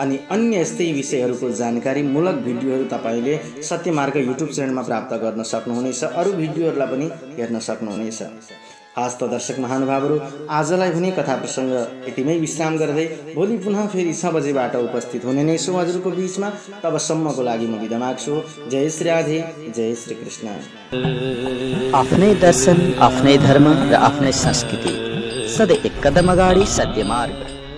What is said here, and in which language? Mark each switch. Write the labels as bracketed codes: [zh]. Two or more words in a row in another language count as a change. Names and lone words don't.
[ne] अनि अन्य यस्तै विषयहरूको जानकारीमूलक भिडियोहरू तपाईँले सत्यमार्ग युट्युब च्यानलमा प्राप्त गर्न सक्नुहुनेछ। अरू भिडियोहरूलाई पनि हेर्न सक्नुहुनेछ। हस् त दर्शक महानुभावहरू, आजलाई भने कथा प्रसङ्ग यतिमै विश्राम गर्दै भोलि पुनः फेरि 6 बजेबाट उपस्थित हुने नै छु हजुरको बिचमा। तबसम्मको लागि म बिदा माग्छु। जय श्री राधे, जय श्री कृष्ण। आफ्नै दर्शन, आफ्नै धर्म र आफ्नै संस्कृति, सधैँ एक कदम अगाडि सत्यमार्ग।